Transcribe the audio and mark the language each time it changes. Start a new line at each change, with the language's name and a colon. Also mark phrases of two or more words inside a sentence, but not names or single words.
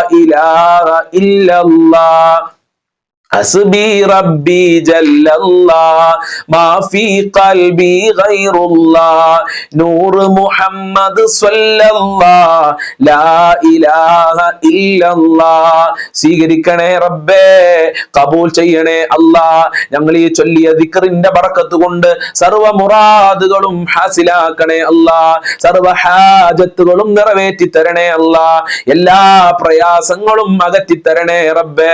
Arabic: إله إلا الله حسبي ربي جل الله ما في قلبي غير الله نور محمد صلى الله لا إله إلا الله
Malayalam: സ്വീകരിക്കണേ റബ്ബേ, കബൂൽ ചെയ്യണേ അല്ലാ. ഞങ്ങൾ ഈ ചൊല്ലിയ ദിക്റിന്റെ ബറക്കത്ത് കൊണ്ട് സർവ മുറാദുകളും ഹാസിലാക്കണേ അല്ലാ. സർവ ഹാജത്തുകളും നിറവേറ്റി തരണേ അല്ലാ. എല്ലാ പ്രയാസങ്ങളും അകറ്റി തരണേ റബ്ബേ.